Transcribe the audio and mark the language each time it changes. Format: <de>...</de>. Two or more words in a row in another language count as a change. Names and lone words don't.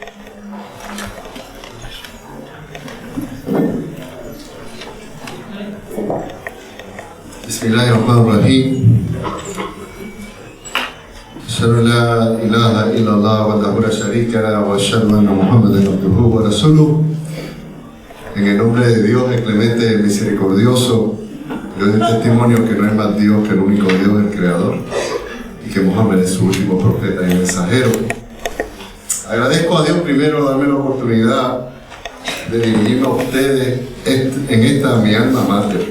<ar>بسم الله الرحمن الرحيم. أشهد أن لا إله إلا الله وحده لا شريك له وأشهد أن محمدا عبده ورسوله.</ar> <es>En el nombre de Dios, el clemente, el misericordioso, yo doy testimonio que no hay más Dios que el único Dios, el Creador, y que Muhammad es su último profeta y mensajero. Agradezco a Dios primero darme la oportunidad de dirigirme a ustedes en esta mi</es> <la>alma mater.</la>